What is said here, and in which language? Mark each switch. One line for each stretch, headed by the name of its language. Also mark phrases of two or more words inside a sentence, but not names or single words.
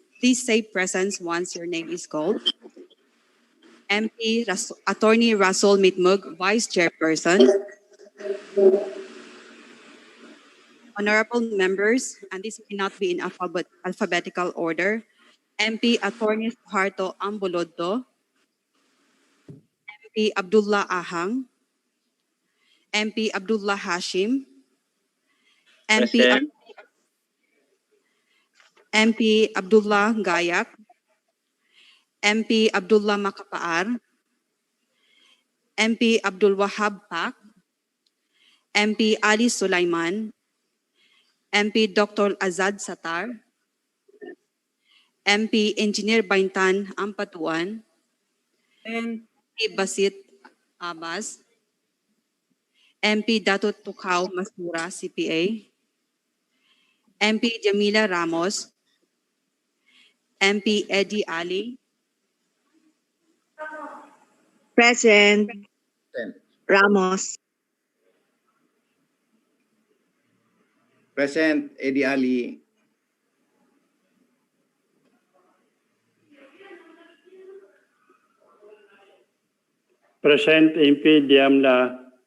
English: Please say presence once your name is called. Attorney Russell Mitmug, Vice Chairperson. Honorable members, and this may not be in alphabetical order, MP Attorney Suharto Ambuloddo, MP Abdullah Ahang, MP Abdullah Hashim, MP Abdullah Gayak, MP Abdullah Makapaar, MP Abdul Wahab Pak, MP Ali Sulaiman, MP Dr. Azad Satar, MP Engineer Baintan Ampatuan, MP Basit Abbas, MP Dato Tukaw Masura, CPA, MP Jamila Ramos, MP Eddie Ali, Present. Ramos. Present, Eddie Ali. Present, MP Diamla.